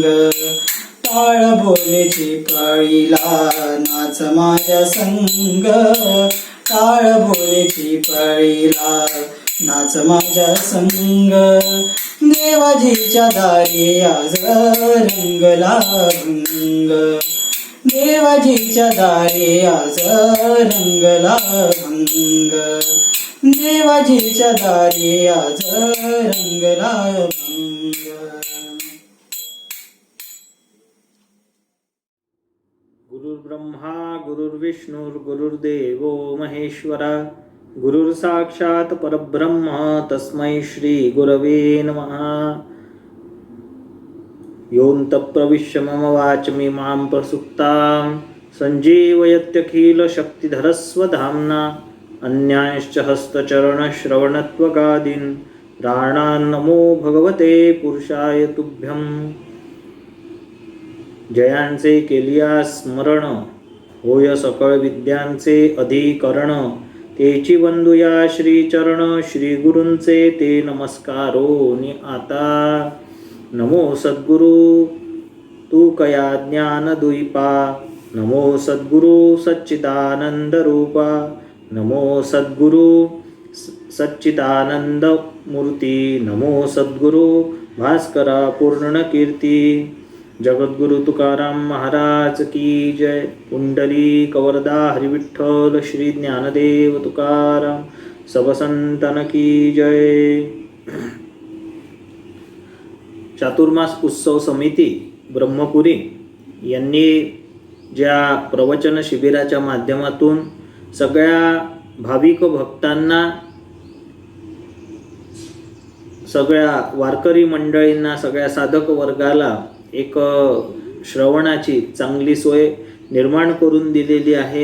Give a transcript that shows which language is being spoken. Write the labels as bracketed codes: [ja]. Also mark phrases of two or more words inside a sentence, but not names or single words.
[mr] टाळ बोलेची पळीला नाच माझ्या संग, टाळ बोलेची पळीला नाच माझ्या संग, देवाजीच्या दारी आज रंगला भंग, देवाजीच्या दारी आज रंगला भंग, देवाजीच्या दारी आज रंगला भंग. [sa] गुरुर्ब्रह्मा गुरुर्विष्णुर गुरुर्देवो महेश्वरा, गुरुर साक्षात परब्रह्म तस्मै श्री गुरवे नमः. योऽन्त प्रविश्य मम वाचमिमां प्रसुप्तां सञ्जीवयत्यखिल शक्तिधरस्वधाम्ना, अन्यांश्च हस्तचरणश्रवणत्वगादीन् प्राणान् नमो भगवते पुरुषाय तुभ्यं. [mr] जयांचे केलिया स्मरण होय सकळ विद्यांचे अधिकरण, तेची वंदुया श्री चरण श्री गुरूंचे ते नमस्कारो नि आता. नमो सद्गुरु तू कया ज्ञान द्वीपा, नमो सद्गुरु सच्चिदानंद रूपा, नमो सद्गुरु सच्चिदानंद मूर्ती, नमो सद्गुरु भास्करा पूर्ण कीर्ती. [hi] जगद्गुरु तुकाराम महाराज की जय. पुंडलिक वरदा हरिविठ्ठल श्री ज्ञानदेव तुकाराम सब संतन की जय. [mr] चातुर्मास उत्सव समिती ब्रह्मपुरी यांनी ज्या प्रवचन शिबिराच्या माध्यमातून सगळ्या भाविक भक्तांना, सगळ्या वारकरी मंडळींना, सगळ्या साधक वर्गाला एक श्रवणाची चांगली सोय निर्माण करून दिलेली आहे.